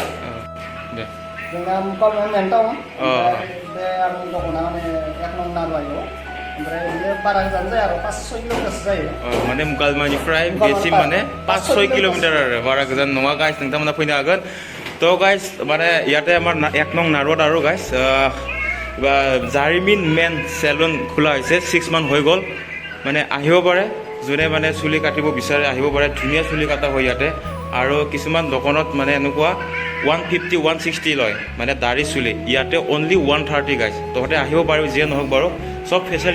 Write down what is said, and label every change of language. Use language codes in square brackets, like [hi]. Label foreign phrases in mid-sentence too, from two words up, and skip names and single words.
[brx] दे जोंना मुकालमाया मेन टाउन बे आंनि दखाना माने 1 नं नारुवायाव ओमफ्राय बियो बारा गोजान जाया आरो 5-6 किल'मिटारसो जायो माने मुकालमानिफ्राय बेसिम माने 5-6 किल'मिटार आरो बारा गोजान नङा गाइस नोंथांमोना फैनो हागोन तो गाइस माने [as] ইয়াতে আমাৰ 1 नं নাৰুৱাত আৰু গাইস জাৰিমিন মেন সেলুন খোলা হৈছে 6 মান হৈ গ'ল মানে আহিব পাৰে যোনে মানে চুলি কাটিব বিচাৰে আহিব পাৰে ধুনীয়া চুলি কাটা হয় ইয়াতে আৰু কিছুমান দোকানত মানে এনেকুৱা 150-160 লয় মানে দাড়ি চুলি ইয়াতে অনলি 130 গাইস তহঁতে আহিব পাৰিব যিয়ে নহওক বাৰু সব ফেচিলিটি